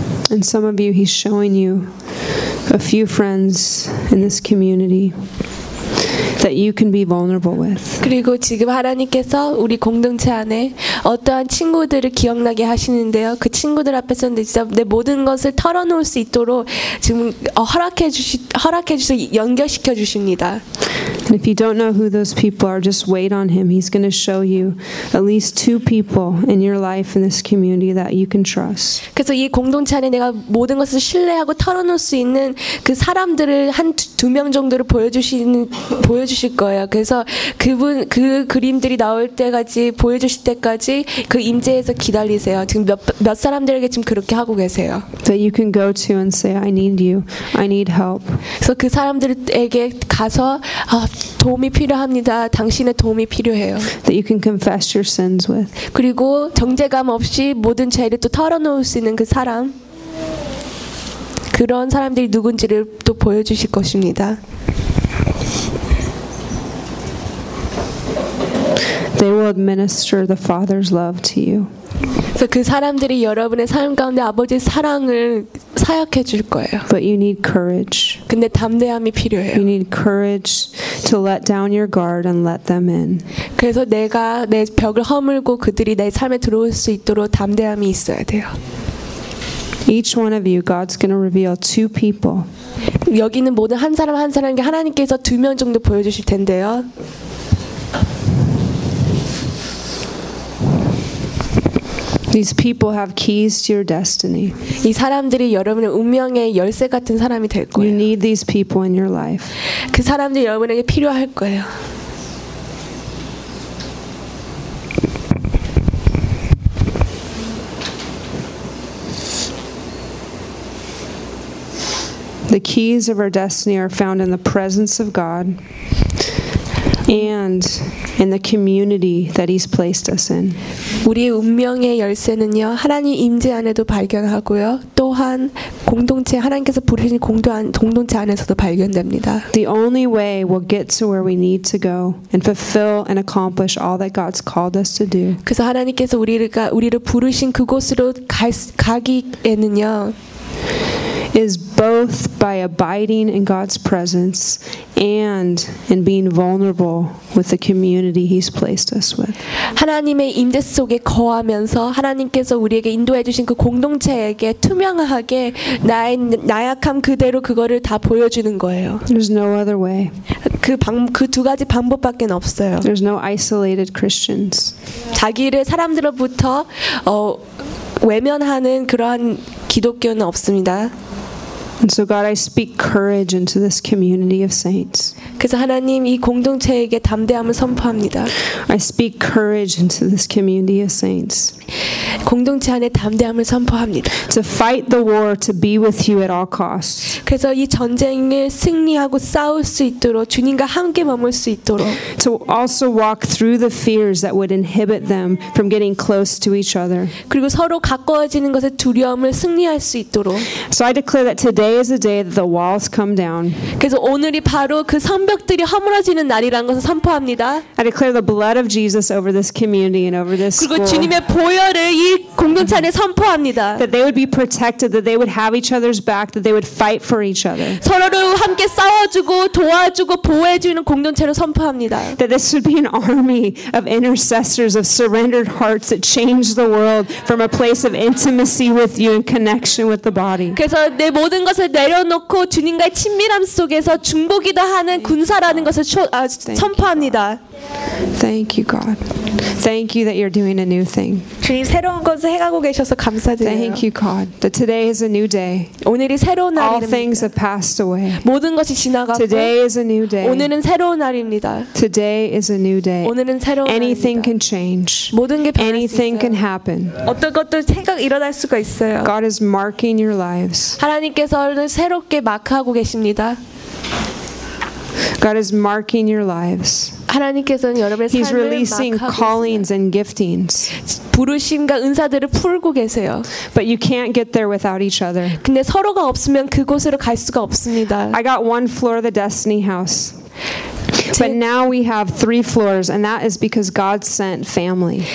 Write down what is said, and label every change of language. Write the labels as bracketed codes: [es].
[en] And some of you, he's showing you a few friends in this community that you can be vulnerable with. [ko] 그리고 지금 하나님께서 우리 공동체 안에 어떠한 친구들을 기억나게 하시는데요. 그 친구들 앞에서 진짜 내 모든 것을 털어놓을 수 있도록 지금 허락해 주셔 연결시켜 주십니다. [en] And if you don't know who those people are, just wait on him. He's going to show you at least two people in your life in this community that you can trust. [ko] 그래서 이 공동체 안에 내가 모든 것을 신뢰하고 털어놓을 수 있는 그 사람들을 한 두 명 정도를 보여주실 거예요. 그래서 그 그림들이 나올 때까지 보여주실 때까지 그 임재에서 기다리세요. 지금 몇 사람들에게 지금 그렇게 하고 계세요. [en] That you can go to and say, I need you. I need help. [ko] 그래서 그 사람들에게 가서 도움이 필요합니다. 당신의 도움이 필요해요. [en] That you can confess your sins with. [ko] 그리고 정죄감 없이 모든 죄를 또 털어놓을 수 있는 그 사람. 그런 사람들이 누군지를 또 보여주실 것입니다. [en] They will administer the Father's love to you. [ko] 그래서 그 사람들이 여러분의 삶 가운데 아버지의 사랑을 사역해 줄 거예요. [en] But you need courage. [ko] 근데 담대함이 필요해요. [en] You need courage to let down your guard and let them in. [ko] 그래서 내가 내 벽을 허물고 그들이 내 삶에 들어올 수 있도록 담대함이 있어야 돼요. [en] Each one of you, God's going to reveal two people. [ko] 여기는 모든 한 사람 한 사람에게 하나님께서 두 명 정도 보여주실 텐데요. [en] These people have keys to your destiny. [ko] 이 사람들이 여러분의 운명의 열쇠 같은 사람이 될 거예요. [en] You need these people in your life. [ko] 그 사람들이 여러분에게 필요할 거예요. [en] The keys of our destiny are found in the presence of God and in the community that He's placed us in. [ko] 우리의 운명의 열쇠는요 하나님 임재 안에도 발견하고요 또한 공동체 하나님께서 부르신 공동체 안에서도 발견됩니다. [en] The only way we'll get to where we need to go and fulfill and accomplish all that God's called us to do. [ko] 그래서 하나님께서 우리를 부르신 그곳으로 가기에는요. [en] Is both by abiding in God's presence and in being vulnerable with the community He's placed us with. [ko] 하나님의 임재 속에 거하면서 하나님께서 우리에게 인도해 주신 그 공동체에게 투명하게 나의 나약함 그대로 그거를 다 보여주는 거예요. [en] There's no other way. [ko] 그 두 가지 방법밖에 없어요. [en] There's no isolated Christians. [ko] 자기를 사람들로부터 외면하는 그러한 기독교는 없습니다. [en] And so God, I speak courage into this community of saints. [ko] 그래서 하나님 이 공동체에게 담대함을 선포합니다. [en] I speak courage into this community of saints. [ko] 공동체 안에 담대함을 선포합니다. [en] To fight the war to be with you at all costs. [ko] 그래서 이 전쟁을 승리하고 싸울 수 있도록 주님과 함께 머물 수 있도록. [en] To also walk through the fears that would inhibit them from getting close to each other. [ko] 그리고 서로 가까워지는 것에 두려움을 승리할 수 있도록. [en] So I declare that today is the day that the walls come down. [ko] 그래서 오늘이 바로 그 성벽들이 허물어지는 날이라는 것을 선포합니다. [en] I declare the blood of Jesus over this community and over this school. [ko] 그리고 주님의 보혈을 이 공동체 안에 선포합니다. [en] That they would be protected, that they would have each other's back, that they would fight for each other. [ko] 서로를 함께 싸워주고 도와주고 보호해주는 공동체로 선포합니다. [en] That this would be an army of intercessors of surrendered hearts that change the world from a place of intimacy with you and connection with the body. [ko] 그래서 내 모든 것을 내려놓고 주님과의 친밀함 속에서 중보기도 하는 군사라는 것을 선포합니다. [en] Thank you, God. Thank you that you're doing a new thing. [ko] 주님 새로운 것을 행하고 계셔서 감사드려요. [en] Thank you, God. That today is a new day. [ko] 오늘이 새로운 날입니다. [en] All things have passed away. [ko] 모든 것이 지나갔고. [en] Today is a new day. [ko] 오늘은 새로운 날입니다. [en] Today is a new day. [ko] 오늘은 새로운 날입니다. [en] Anything can change. [ko] 모든 게 변할 수 있어요. [en] Anything can happen. [ko] 어떤 것도 생각 일어날 수가 있어요. [en] God is marking your lives. [ko] 하나님께서는 새롭게 마크하고 계십니다. [en] God is marking your lives. [ko] 하나님께서는 여러분의 삶을 마크하고 계세요. [en] He's releasing callings and giftings. [ko] 부르심과 은사들을 풀고 계세요. [en] But you can't get there without each other. [ko] 근데 서로가 없으면 그곳으로 갈 수가 없습니다. [en] I got one floor of the Destiny House. But now we have three floors and that is because God sent family.